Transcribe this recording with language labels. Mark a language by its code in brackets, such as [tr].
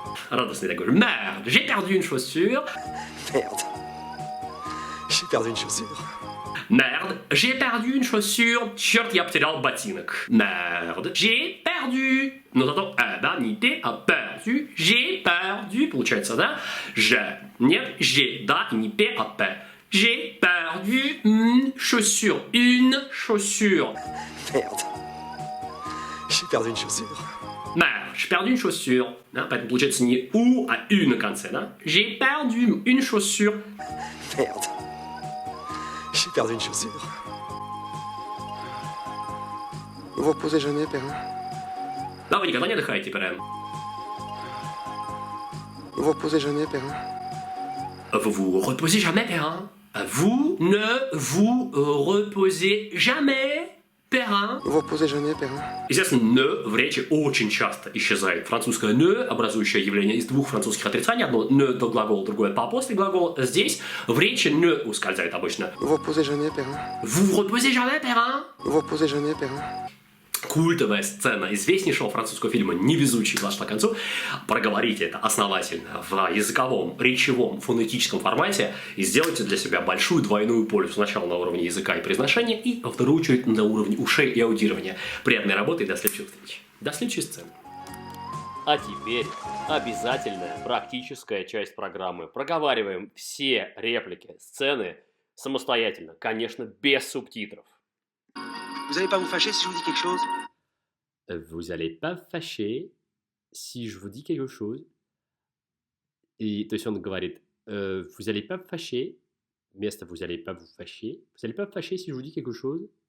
[ru] Радостный такой, [fr] merde, j'ai perdu une chaussure. Merde. J'ai perdu une chaussure. Merde, j'ai perdu une chaussure. [ru] Черт, я потерял ботинок. [fr] Merde, j'ai perdu. [ru] Но зато эбонité a perdu. [fr] J'ai perdu. [ru] Получается, да? [fr] Je. [ru] Нет, j'ai, да, и не п, а п. [fr] J'ai perdu une chaussure. Une chaussure. Merde. J'ai perdu une chaussure. Merde, j'ai perdu une chaussure. [ru] Да? Поэтому получается не у, а ю на конце, да? [fr] J'ai perdu une chaussure. Merde. J'ai perdu une chaussure. Vous vous reposez jamais, Perrin? [ru] Да, вы никогда не отдыхаете, Перен. [fr] Vous vous reposez jamais, Perrin? Vous vous reposez jamais, Perrin. Vous ne vous reposez jamais, Перин. Vous vous reposez jamais, Perrin? [ru] Естественно, «не» в речи очень часто исчезает. Французское «не», образующее явление из двух французских отрицаний. Одно «не» до глагола, другое «pas» после глагола. Здесь в речи «не» ускользает обычно. [fr] Vous vous reposez jamais, Perrin? Vous vous reposez jamais, Перин. Vous vous reposez jamais, Perrin? [ru] Культовая сцена известнейшего французского фильма «Невезучий» подошла к концу. Проговорите это основательно в языковом, речевом, фонетическом формате и сделайте для себя большую двойную пользу. Сначала на уровне языка и произношения, и во вторую очередь на уровне ушей и аудирования. Приятной работы и до следующих встреч. До следующей сцены. А теперь обязательная практическая часть программы. Проговариваем все реплики, сцены самостоятельно, конечно, без субтитров. [fr] Vous allez pas vous fâcher si je vous dis quelque chose? Vous allez pas fâcher si je vous dis quelque chose. [ru] И то есть он говорит, [fr] vous allez pas fâcher, [ru] вместо [fr] vous allez pas vous fâcher. Vous allez pas fâcher si je vous dis quelque chose.